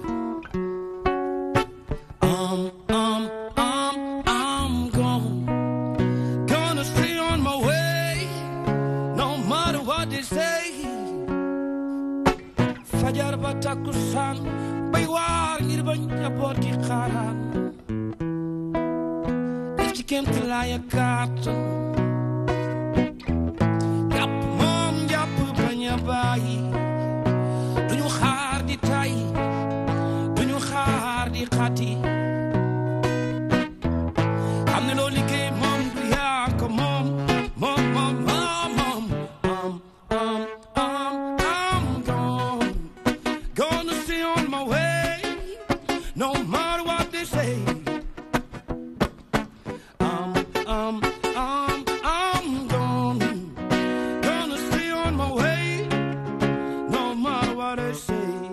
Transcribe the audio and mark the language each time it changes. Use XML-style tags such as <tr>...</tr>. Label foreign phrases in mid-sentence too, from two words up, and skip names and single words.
<en>I'm gonna stay on my way, no matter what they say.</en> <wo>Fajar ba takusaan bay waar ngir bañ njaboot gi xaaraan def ci kéem tolluwaay kàttan jàpp moom jàpp bañ a bàyyi duñu xaar di tay duñu xaar di xati xam ne loo liggéey moom du yaa ko moom moom moom moom moom</wo> <en>gonna stay on my way no matter what they say. Gonna stay on my way no matter what they say.</en>